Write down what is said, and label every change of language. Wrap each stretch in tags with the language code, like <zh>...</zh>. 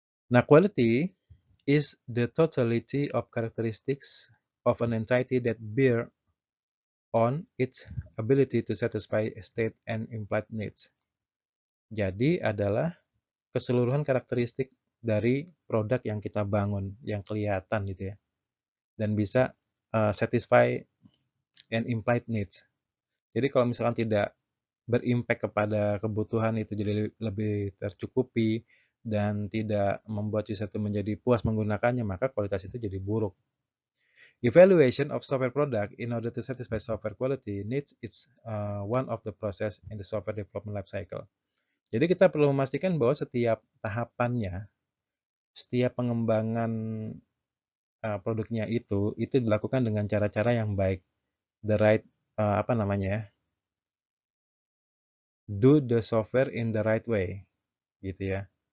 <en>Nah, quality is the totality of characteristics of an entity that bear on its ability to satisfy state and implied needs.</en> <id>Jadi adalah keseluruhan karakteristik dari produk yang kita bangun, yang kelihatan gitu ya. Dan bisa</id> <en>satisfy and implied needs.</en> <id>Jadi kalau misalkan tidak berimpact kepada kebutuhan itu jadi lebih tercukupi dan tidak membuat user itu menjadi puas menggunakannya, maka kualitas itu jadi buruk.</id> <en>Evaluation of software product in order to satisfy software quality needs it's one of the process in the software development life cycle.</en> <id>Jadi kita perlu memastikan bahwa setiap tahapannya, setiap pengembangan produknya itu dilakukan dengan cara-cara yang baik,</id> <en>the right</en> <id>apa namanya ya,</id> <en>do the software in the right way,</en> <id>gitu ya.</id>